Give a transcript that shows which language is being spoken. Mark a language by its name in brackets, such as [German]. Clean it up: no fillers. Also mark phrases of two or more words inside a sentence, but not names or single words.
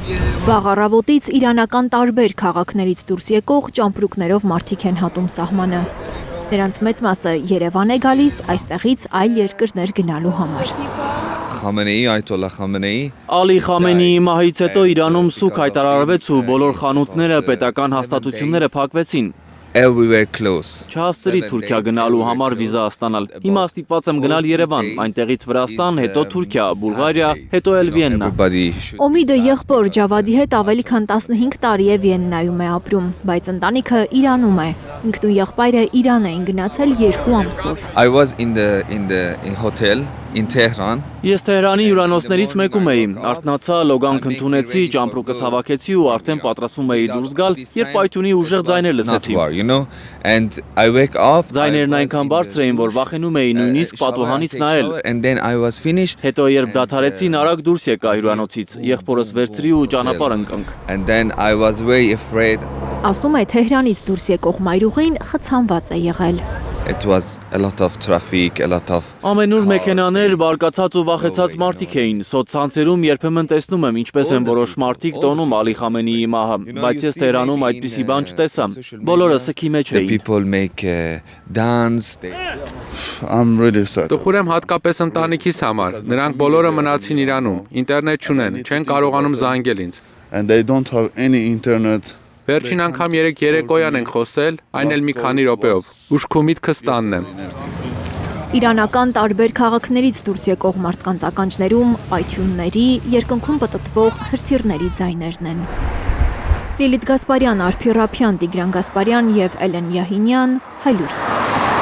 [Armenian] Վաղ առավոտից իրանական տարբեր քաղաքներից դուրս եկող ճամպրուկներով մարդիկ են հատում սահմանը։ Նրանց մեծ մասը Երևան է գալիս այստեղից այլ երկրներ գնալու համար։ Խամենեի, Այաթոլլահ Խամենեի Ալի Խամենեի մահից հետո Իրանում սուկ հայտարարվեց ու բոլոր խանութները, պետական հաստատությունները փակվեցին։ [English] everywhere close. [Armenian] Չհասցրի Թուրքիա գնալու համար վիզա ստանալ։ Հիմա ստիպված եմ գնալ Երևան, այնտեղից Վրաստան, հետո Թուրքիա, Բուլղարիա, հետո էլ Վիեննա։ Օմիդը եղբոր Ջավադի հետ ավելի քան 15 տարի է Վիեննայում է ապրում, բայց ընտանիքը Իրանում է։ Ինքն ու եղբայրը Իրան էին գնացել 2 ամսով։ [English] I was in hotel in Tehran. [Armenian] Ես Թեհրանի հյուրանոցներից մեկում էի, արթնացա, լոգանք ընդունեցի, ճամպրուկս հավաքեցի ու արդեն պատրաստվում էի դուրս գալ, երբ պայթյունի ուժեղ ձայներ լսեցի։ [English] And I wake up. [Armenian] Ձայներն այնքան բարձր էին, որ վախենում էի նույնիսկ պատուհանից նայել։ [English] And then I was finished. [Armenian] Հետո երբ դադարեցին, արագ դուրս եկա հյուրանոցից, եղբորս վերցրի ու ճանապարհ ընկանք։ [English] And then I was very afraid. [Armenian] Ասում է Թեհրանից դուրս եկող մայրուղին խցանված է եղել։ [English] It was a lot of traffic, a lot of [Armenian] Ամենուր մեքենաներ, բարկացած ու վախեցած մարդիկ էին։ Սոցցանցերում երբեմն տեսնում եմ ինչպես են որոշ մարդիկ տոնում Ալի Խամենեիի մահը, բայց ես Թեհրանում այդպիսի բան չտեսա։ Բոլորը սքի մեջ [English] the [Armenian] էին։ [English] people make dance. I'm really sad. [Armenian] Տխուր եմ հատկապես ընտանիքիս համար։ Նրանք բոլորը մնացին Իրանում, ինտերնետ չունեն, չեն կարողանում զանգել ինձ։ [English] And they don't have any internet. [Armenian] Վերջին անգամ երեկոյան ենք խոսել, այն էլ մի քանի րոպեով։ Ուշքու միտքս տանն եմ։ Իրանական տարբեր քաղաքներից դուրս եկող մարդկանց ականջներում պայթյունների, երկնքում պտտվող հրթիռների ձայներն են։ Լիլիթ Գասպարյան, Արփի Ռափյան, Տիգրան Գասպարյան եւ Էլեն Յահինյան, Հայլուր։